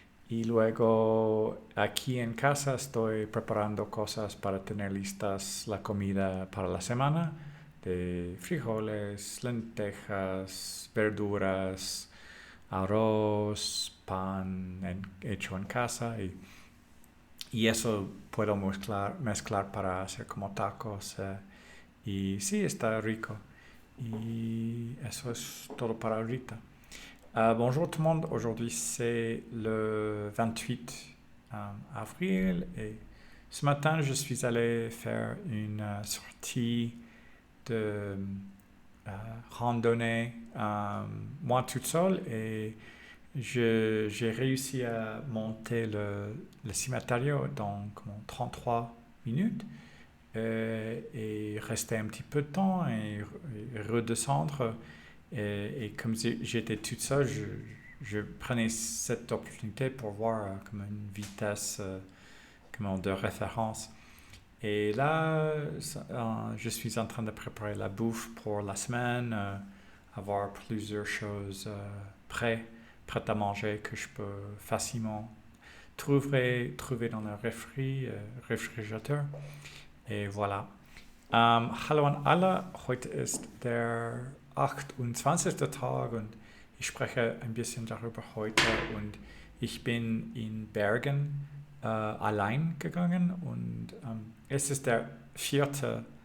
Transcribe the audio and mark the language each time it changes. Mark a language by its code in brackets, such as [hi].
[es] Y luego aquí en casa estoy preparando cosas para tener listas la comida para la semana, de frijoles, lentejas, verduras, arroz, pan hecho en casa, y eso puedo mezclar para hacer como tacos, y sí, está rico. Y eso es todo para ahorita. [fr] Bonjour tout le monde, aujourd'hui c'est le 28 avril, et ce matin je suis allé faire une sortie de randonnée, moi toute seule, et j'ai réussi à monter le cimatario dans comme 33 minutes, et rester un petit peu de temps et redescendre. Et comme j'étais tout seul, je prenais cette opportunité pour voir comme une vitesse de référence. Et là, je suis en train de préparer la bouffe pour la semaine, avoir plusieurs choses prêtes à manger que je peux facilement trouver dans le réfrigerateur. Et voilà. [de] Hallo an alle, heute ist der 28. Tag und ich spreche ein bisschen darüber heute und ich bin in Bergen allein gegangen und es ist der 4.